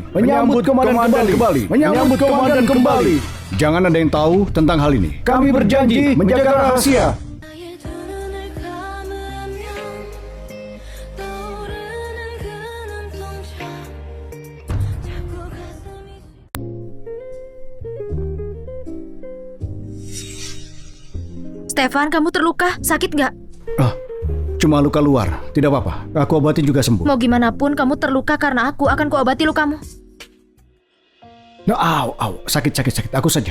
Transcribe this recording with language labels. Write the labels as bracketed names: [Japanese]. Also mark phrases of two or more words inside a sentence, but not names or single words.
[Indonesian] Menyambut komandan kembali. Menyambut komandan kembali. Jangan ada yang tahu tentang hal ini. Kami berjanji menjaga rahasia. [Korean] 나의 두 눈을 감으면 떠오르는 그 눈동자 자꾸 가슴이 [Indonesian] Stefan, kamu terluka? Sakit nggak? Cuma luka luar, tidak apa-apa. Aku obati juga sembuh. Mau gimana pun kamu terluka karena aku akan kuobati lukamu. Sakit. Aku saja.